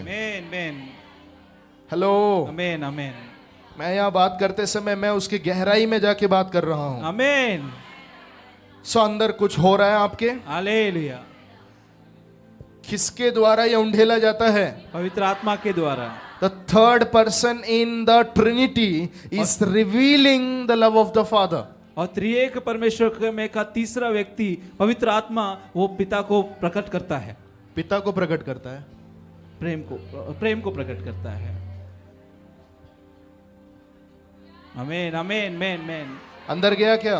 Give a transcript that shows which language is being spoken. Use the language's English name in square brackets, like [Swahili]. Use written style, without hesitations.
[Hindi] आमीन आमीन। हेलो, आमीन आमीन। मैं यहाँ बात करते समय मैं उसकी गहराई में जाके बात कर रहा हूं। आमीन। सो अंदर कुछ हो रहा है आपके। हालेलुया। किसके द्वारा ये उंडेला जाता है? पवित्र आत्मा के द्वारा। [English] The third person in the Trinity is revealing the love of the Father. [Hindi] और त्रिएक परमेश्वर में का तीसरा व्यक्ति पवित्र आत्मा वो पिता को प्रकट करता है, पिता को प्रकट करता है, प्रेम को प्रकट करता है। आमीन आमीन आमीन आमीन। अंदर गया क्या?